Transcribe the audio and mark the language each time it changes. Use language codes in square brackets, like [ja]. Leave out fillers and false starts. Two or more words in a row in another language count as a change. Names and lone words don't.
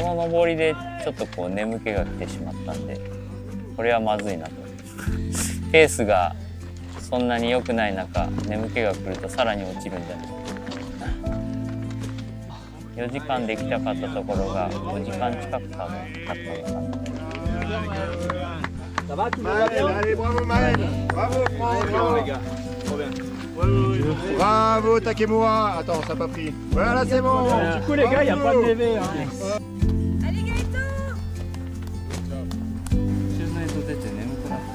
[ja] 登りでちょっとこう眠気が来てしまったんで、これはまずいなと。ペースがそんなに良くない中、眠気が来るとさらに落ちるんじゃないか。4時間できたかったところが5時間近く多分かかったのかな。 [fr] Allez, bravo Maël, bravo Bravo Takemura. Attends, ça n'a pas pris. Voilà, c'est bon. Du coup, les gars, il n'y a pas de DV. Hein. [ja] 出て眠くなった。